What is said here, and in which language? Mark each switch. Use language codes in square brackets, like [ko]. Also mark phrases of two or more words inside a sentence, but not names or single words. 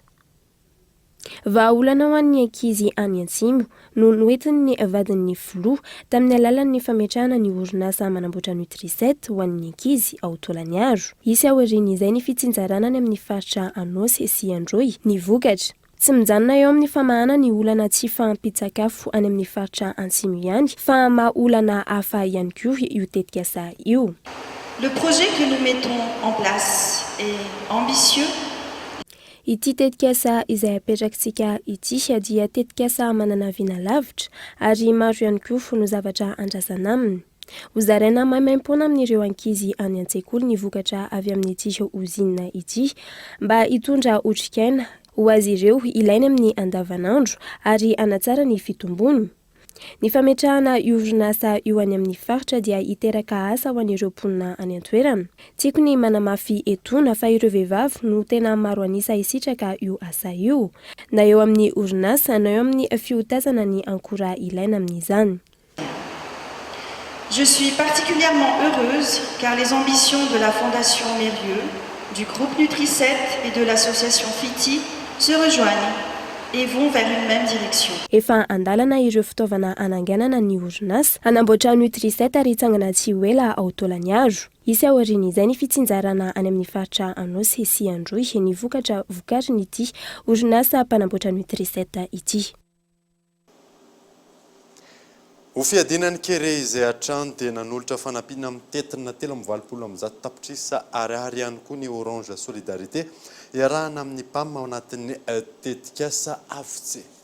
[mg] Vahaolana ho an'ny ankizy any Antsimbo no noentin'ny vadin'ny filoha tamin'ny alalan'ny fametrahana ny orinasa manamboatra Nutri7 ho an'ny ankizy ao Tolaniaro. Isy aorian'izay ny fitsinjarana any amin'ny faritra Anosy sy Androy ny vokatra. Tsy mijanona eo amin'ny famahana ny olana tsy fahampitsakafo any amin'ny faritra Antsimo ihany fa mahaolana hafa ihany koa io tetikasa io. [fr] Le projet que nous mettons en place est ambitieux. [mg] Ity tetikasa izay apetrakintsika ity dia tetikasa manana vina lavitra ary maro ihany koa fono zavatra andrasana aminy. Hozaraina maimaim-poana amin'ireo ankizy any an-tsekoly ny vokatra avy amin'ity uzina ity mba hitondra otrikaina ho azy ireo ilaina amin'ny andavanandro ary hanatsara ny fitombony. Ny fametrahana orinasa io any amin'ny faritra dia hiteraka asa ho an'ireo mponina any an-toerana. Tiako ny manamafy etona fa ireo vehivavy no tena maro anisa hisitraka io asa io, na eo amin'ny orinasa na eo amin'ny fiotazana ny ankora ilaina amin'izany. [fr] Je suis particulièrement heureuse car les ambitions de la Fondation Mérieux, du groupe Nutri7 et de l'association FITI se rejoignent et vont vers une même direction. [mg] Efa andalana ireo fitaovana ananganana ny orinasa anamboatra Nutri7 ary hitsangana tsy ho ela ao Taolagnaro. Isy aoriana izay ny fitsinjarana any amin'ny faritra Anosy sy Androy ny vokatra vokariny ity orinasa mpanamboatra Nutri7 ity. Ho fiadinan'ny kere izay hatrany dia nanolotra fanampiana amin'ny tetina 720 tapitrisa ariary ihany koa ny Orange Solidarité iarahana amin'ny PAM ao anatin'ny tetikasa avy.